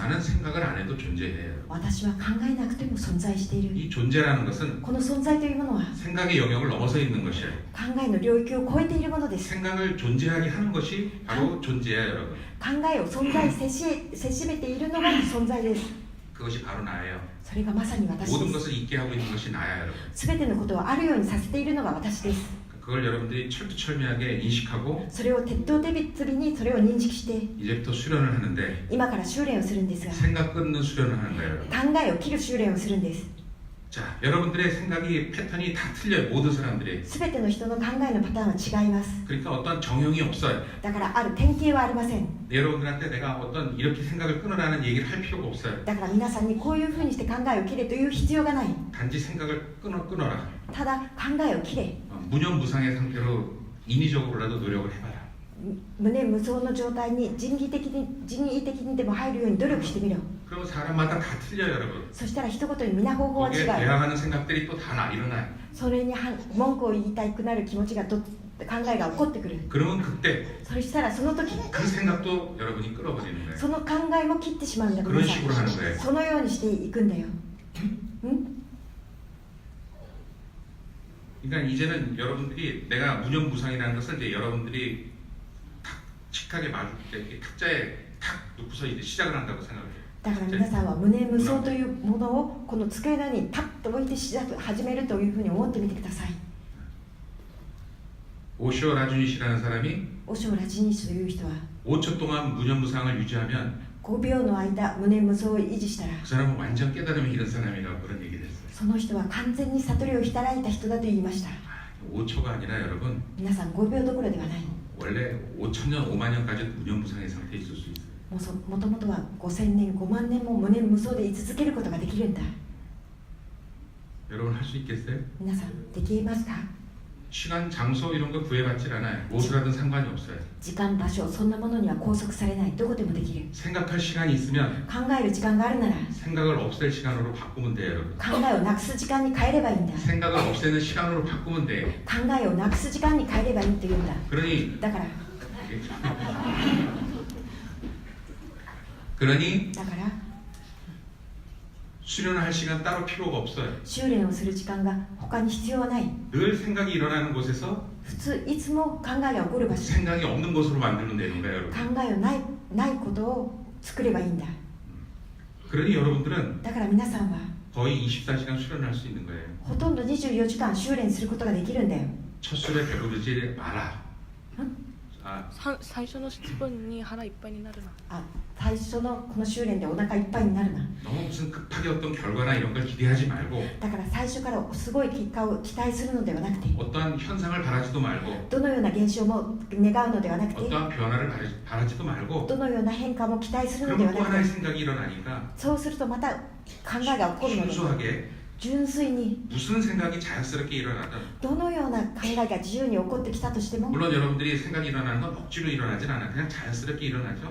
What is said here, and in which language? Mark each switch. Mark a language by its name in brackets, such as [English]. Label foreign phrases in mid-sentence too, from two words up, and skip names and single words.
[Korean] 나는 생각을 안 해도 존재해요. [Japanese] 私は考えなくても存在している。 [Korean] 이 존재라는 것은 [Japanese] この存在というものは [Korean] 생각의 영역을 넘어서 있는 것이에요. [Japanese] 考えの領域を超えているものです。 [Korean] 생각을 존재하게 하는 것이 바로 존재예요, 여러분. [Japanese] 考えを存在せしめているのが存在です。 [Korean] 그것이 바로 나예요. [Japanese] それがまさに私 [Korean] 모든 [Japanese] です。 [Korean] 것을 있게 하고 있는 것이 나야, 여러분. [Japanese] すべてのことをあるようにさせているのが私です。 [Korean] 그걸 여러분들이 철두철미하게 인식하고 [Japanese] それを鉄頭鉄尾にそれを認識して [Korean] 이제부터 수련을 하는데 [Japanese] 今から修練をするんですが、 [Korean] 생각 끊는 수련을 하는 거예요, 여러분. [Japanese] 考えを切る修練をするんです。 [Korean] 자, 여러분들의 생각이 패턴이 다 틀려요. 모든 사람들이. [Japanese] すべての人の考えのパターンは違います。 [Korean] 그러니까 어떤 정형이 없어요. [Japanese] だからある典型はありません。 [Korean] 여러분들한테 내가 어떤 이렇게 생각을 끊으라는 얘기를 할 필요가 없어요. [Japanese] だから皆さんにこういうふうにして考えを切れという必要がない。 [Korean] 단지 생각을 끊어라. [Japanese] ただ考えを切れ。 [Korean] 무념무상의 상태로 인위적으로라도 노력을 해봐라. [Japanese] 無念無想の状態に人為的にでも入るように努力してみろ。 [Korean] 그럼 사람마다 다 틀려요, 여러분. [Japanese] そしたら一言に皆方法は違 [Korean] 거기에 [Japanese] う。 [Korean] 대항하는 생각들이 또 다 일어나요. [Japanese] それに文句を言いたくなる気持ちが考えが起こってくる。 [Korean] 그러면 그때 [Japanese] そしたらその時 [Korean] 그 생각도 여러분이 끌어버리는 거예요. [Japanese] その考えも切ってしまうんだ。 [Korean] 그런 식으로 하는 거예요. [Japanese] そのようにしていくんだよ。 [Korean] 그러니까 이제는 여러분들이 내가 무념무상이라는 것을 이제 여러분들이 탁 칙하게 탁자에 탁 놓고서 이제 시작을 한다고 생각해요. [Japanese] だから皆さんは無念無想というものをこの机の上にパッと置いて始めるというふうに思ってみてください。 [Korean] 오쇼 라주니시라는 사람이 [Japanese] オショラジニシという人は [Korean] 5초 동안 무념무상을 유지하면 [Japanese] 5 秒の間無念無想を維持したら [Korean] 그 사람은 완전 깨달음이 이른 사람이라고 그런 얘기를 했어요. [Japanese] その人は完全に悟りを開いた人だと言いました。 [Korean] 5초가 아니라 여러분 [Japanese] 皆さん5秒どころではない。 [Korean] 원래 5천년 5만 년까지 무념무상의 상태에 있을 수 있어요. [Japanese] もともとは5000年5万年も無念無想で居続けることができるんだ。 [Korean] 여러분 할 수 있겠어요? [Japanese] 皆さんできますか？ [Korean] 시간, 장소 이런 거 구애받질 않아요. 무엇을 하든 상관이 없어요. [Japanese] 時間場所そんなものには拘束されない。どこでもできる。 [Korean] 생각할 시간이 있으면 [Japanese] 考える時間があるなら [Korean] 생각을 없앨 시간으로 바꾸면 돼요, 여러분. [Japanese] 考えをなくす時間に変えればいいんだ。 [Korean] 생각을 없애는 시간으로 바꾸면 돼요. [Japanese] 考えをなくす時間に変えればいいというんだ。 [Korean] 그러니 [Japanese] だから [Korean] 수련을 할 시간 따로 필요가 없어요. [Japanese] 修練をする時間が他に必要はない。 [Korean] 늘 생각이 일어나는 곳에서 [Japanese] 普通いつも考えが起こる場所、 [Korean] 생각이 없는 곳으로 만들면 되는 거예요, [Japanese] 考 [Korean] 여러분. [Japanese] えをないことを作ればいいんだ。 [Korean] 그러니 여러분들은 [Japanese] だから皆さんは [Korean] 거의 24시간 수련을 할 수 있는 거예요. [Japanese] ほとんど24時間修練することができるんだよ。 [Korean] 첫 술에 배부르지 마라. 응? 아, [Japanese] 最初の質問に腹いっぱいになるな。あ、最初のこの修練でお腹いっぱいになるな。 [Korean] 너무 무슨 급하게 어떤 결과나 이런 걸 기대하지 말고 [Japanese] だから最初からすごい結果を期待するのではなくて、 [Korean] 어떠한 현상을 바라지도 말고 [Japanese] どのような現象も願うのではなくて、 [Korean] 어떠한 변화를 바라지도 말고 [Japanese] どのような変化も期待するので [Korean] 그러면 [Japanese] は [Korean] 또 [Japanese] なく [Korean] 하나의 [Japanese] て、 [Korean] 생각이 일어나니까 [Japanese] そうするとまた考えが起こるので、 [Korean] 순수하게 [Japanese] 純粋に [Korean] 무슨 생각이 자연스럽게 일어나든 [Japanese] どのような考えが自由に起こってきたとしても、 [Korean] 물론 여러분들이 생각이 일어나는 건 억지로 일어나진 않아요. 그냥 자연스럽게 일어나죠.